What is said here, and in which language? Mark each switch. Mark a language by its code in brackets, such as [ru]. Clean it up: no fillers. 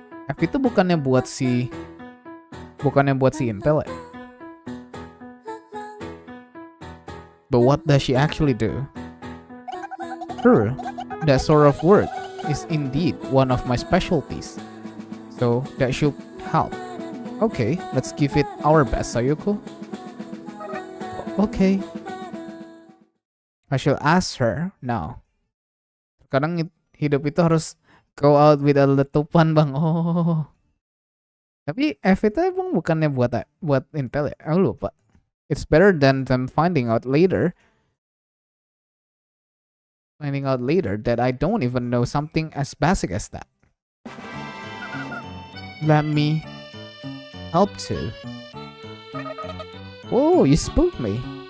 [id] F itu bukannya buat si Intel ya? [en] But what does she actually do? Sure, that sort of work is indeed one of my specialties. So that should help. Okay, let's give it our best, Sayoko. Okay. I shall ask her now. [id] Kadang hidup itu harus [en] go out with a [id] letupan bang. [en] Oh. [id] Tapi F itu emang bukannya buat Intel ya? Aku lupa. [en] It's better than them finding out later that I don't even know something as basic as that. Let me help too. Whoa, you spooked me.